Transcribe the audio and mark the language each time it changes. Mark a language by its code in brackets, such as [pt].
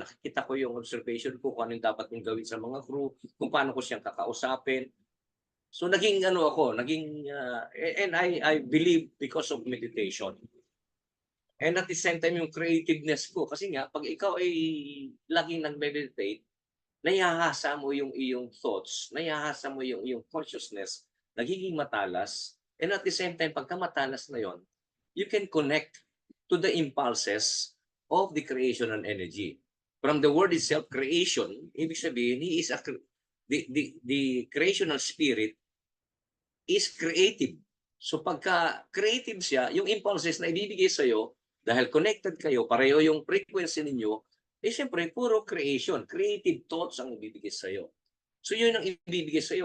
[tl] Nakikita ko yung observation ko kung anong dapat kong gawin sa mga crew, kung paano ko siyang kakausapin. [en] So naging and I believe because of meditation. And at the same time [tl] yung creativeness ko kasi nga pag ikaw ay laging nag-meditate, nayahasa mo yung iyong thoughts, nayahasa mo yung iyong consciousness, nagiging matalas. [en] And at the same time [tl] pagka matalas na yon, [en] you can connect to the impulses of the creational energy. From the word itself, creation, [tl] ibig sabihin, [en] he is the creational spirit is creative. [tl] So pagka creative siya, yung impulses na ibibigay sa iyo, dahil connected kayo, pareho yung frequency ninyo, eh siyempre puro creation, creative thoughts ang ibibigay sa iyo. So yun ang ibibigay sa iyo.